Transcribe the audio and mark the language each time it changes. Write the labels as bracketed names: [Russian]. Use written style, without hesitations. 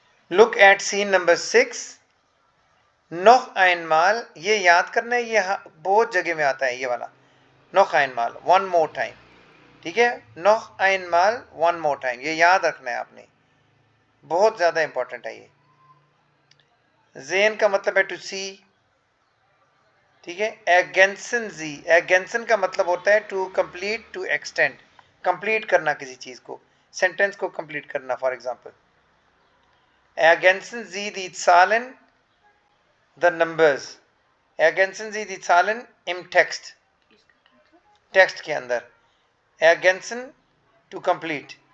[English] Look at scene number 6. [German] Noch einmal, [Hindi] ये याद करना है, ये बहुत जगह में आता है ये वाला। [German] Noch einmal, [English] one more time, [Hindi] ठीक है। [German] Noch einmal, [English] one more time, [Hindi] ये याद रखना है आपने, बहुत ज़्यादा इंपॉर्टेंट है ये। Sehen का मतलब है [English] to see, [Hindi] ठीक है। [German] Ergänzen Sie, [Hindi] ergänzen का मतलब होता है [English] to complete, to extend, [Hindi] complete करना किसी चीज़ को, सेंटेंस को कंप्लीट करना। [English] for example, [German] ergänzen Sie die Zahlen, [English] the numbers, [German] ergänzen Sie die Zahlen im Text, [Hindi] text के अंदर, ergänzen [English] To complete.